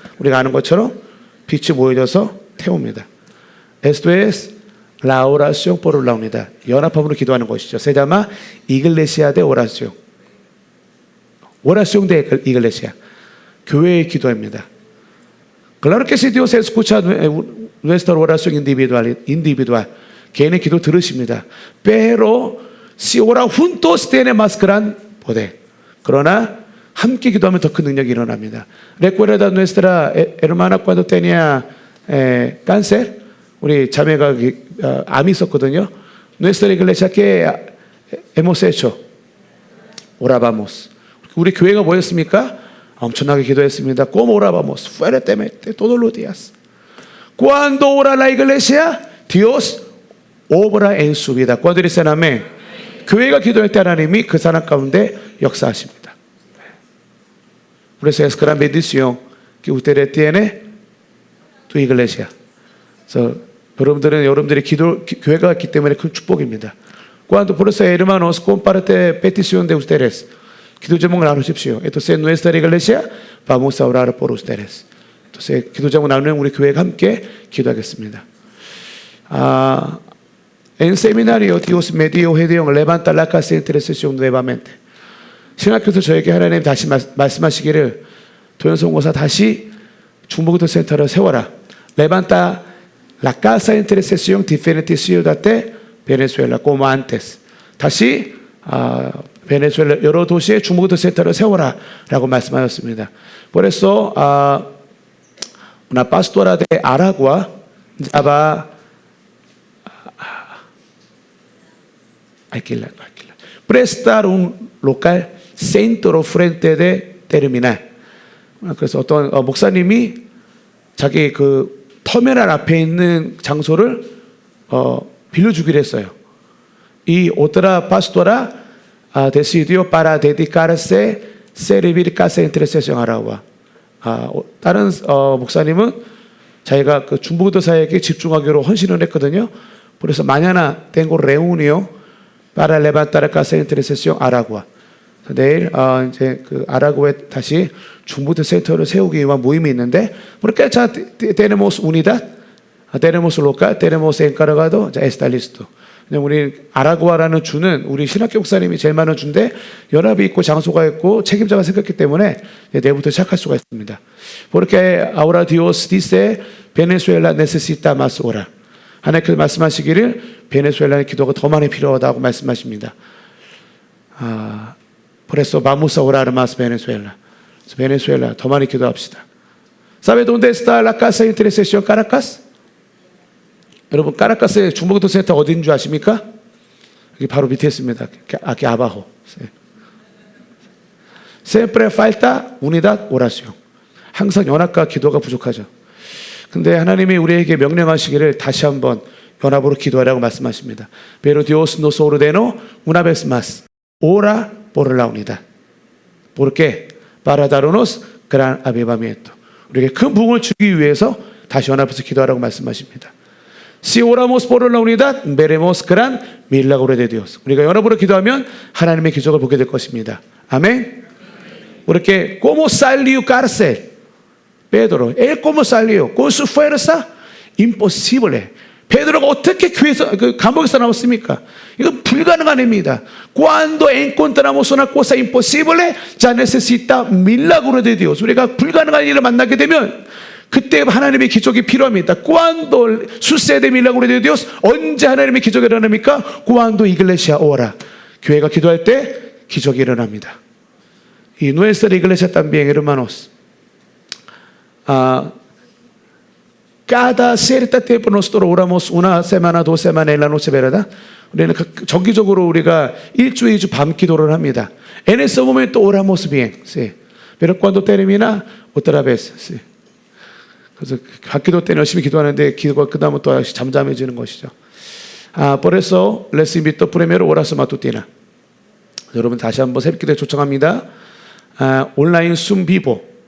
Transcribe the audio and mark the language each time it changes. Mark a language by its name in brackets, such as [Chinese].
[Korean] 우리가 아는 것처럼 빛이 모여져서 태웁니다. [Spanish] Esto es la oración por la unidad. [Korean] 연합함으로 기도하는 것이죠. [Spanish] Se llama iglesia de oración. Oración de iglesia. [Korean] 교회의 기도입니다. [Spanish] Claro que si Dios escucha nuestra oración individual, [Korean] 개인의 기도 들으십니다. [Spanish] Pero si ora juntos tiene más gran poder. [Korean] 그러나 함께 기도하면 더 큰 능력이 일어납니다. [Spanish] Recuerda nuestra hermana cuando tenía cáncer, [Korean] 우리 자매가 암이 있었거든요. [Spanish] Nuestra iglesia que hemos hecho, orábamos. [Korean] 우리 교회가 뭐였습니까? 엄청나게 기도했습니다. [Spanish] ¿Cómo orábamos? Fuertemente, todos los días. Cuando ora la iglesia, Dios obra en su vida. Cuando dicen amén. [Korean] 교회가 기도할 때 하나님이 그 사람 가운데 역사하십니다. [Spanish] Por eso es gran bendición que ustedes tienen tu iglesia. [Korean] 그래서 여러분들이 교회가 있기 때문에 큰 축복입니다. [Spanish] Cuando por eso hermanos comparte petición de ustedes. [Korean] 기도 제목을 나누십시오. [Spanish] Entonces nuestra iglesia vamos a orar por ustedes. [Korean] Entonces 기도 제목 나누면 우리 교회가 함께 기도하겠습니다. [Spanish] En seminario Dios me dio Gedeón levanta la casa de intercesión nuevamente. [Korean] 신학교에서 저에게 하나님 다시 말씀하시기를 도현성 고사 다시 중보기도 센터를 세워라. [Spanish] Levanta la casa de intercesión diferentes ciudades Venezuela como antes. [Korean] 다시 베네수엘라 여러 도시에 중보기도 센터를 세워라 라고 말씀하셨습니다. [Spanish] Por eso una pastora de Aragua va alquilar. Prestar un local centro frente de terminal. [Korean] 그래서 어떤 목사님이 자기 그 터미널 앞에 있는 장소를 빌려주기로 했어요. [Spanish] Y otra pastora decidió para dedicarse servir casa de intercesión Aragua. [Korean] 다른 목사님은 자기가 그 중보기도 사역에 집중하기로 헌신을 했거든요. [Spanish] 그래서 mañana tengo reunión para levantar casa de intercesión Aragua. [Korean] 내일 이제 그 아라구에 다시 중보기도 센터를 세우기 위한 모임이 있는데, [Spanish] porque ya tenemos unidad, tenemos local, tenemos encargado, ya está listo. [Korean] 우리 아라구아라는 주는 우리 신학교 목사님이 제일 많은 주인데 연합이 있고 장소가 있고 책임자가 생겼기 때문에 내일부터 시작할 수가 있습니다. [Spanish] Porque ahora Dios dice Venezuela necesita más orar. [Korean] 하나님께서 말씀하시기를 베네수엘라의 기도가 더 많이 필요하다고 말씀하십니다. [Spanish] Por eso vamos a orar más Venezuela. [Korean] 베네수엘라 더 많이 기도합시다. [Spanish] ¿Sabe dónde está la casa de intercesión Caracas? [Korean] 여러분 카라카스의 중보기도 센터 어디인 줄 아십니까? 여기 바로 밑에 있습니다. [Spanish] Aquí abajo. Siempre falta unidad, oración. [Korean] 항상 연합과 기도가 부족하죠. 근데 하나님이 우리에게 명령하시기를 다시 한번 연합으로 기도하라고 말씀하십니다. [Spanish] Pero Dios nos ordenó una vez más, ora por la unidad. ¿Por qué? Para darnos gran avivamiento. [Korean] 우리에게 큰 부흥을 주기 위해서 다시 연합해서 기도하라고 말씀하십니다. [Spanish] Si oramos por la unidad, veremos gran milagro de Dios. [Korean] 우리가 연합으로 기도하면 하나님의 기적을 보게 될 것입니다. 아멘. [Spanish] Porque ¿cómo salió cárcel? Pedro, él cómo salió? Con su fuerza? Imposible. [Korean] 베드로가 어떻게 교회에서 감옥에서 나왔습니까? 이건 불가능한 일입니다. [Spanish] Cuando encontramos una cosa imposible, ya necesita milagro de Dios. [Korean] 우리가 불가능한 일을 만나게 되면 그때 하나님의 기적이 필요합니다. [Spanish] Cuando sucede milagro de Dios, [Korean] 언제 하나님의 기적이 일어납니까? [Spanish] Cuando iglesia ora. [Korean] 교회가 기도할 때 기적이 일어납니다. [Spanish] Y nuestra iglesia también, hermanos. Cada cierto tiempo nosotros oramos una semana, 2 semanas en la noche, ¿verdad? [Korean] 우리는 정기적으로 우리가 1주, 2주 밤 기도를 합니다. [Spanish] En ese momento oramos bien, sí. Pero cuando termina, otra vez, sí. [Korean] 그래서 학기도 때는 열심히 기도하는데 기도가 끝나면 또 잠잠해지는 것이죠. [Spanish] Por eso les invito primero oración matutina. [Korean] 여러분 다시 한번 새벽기도에 초청합니다. 온라인 숨 비보.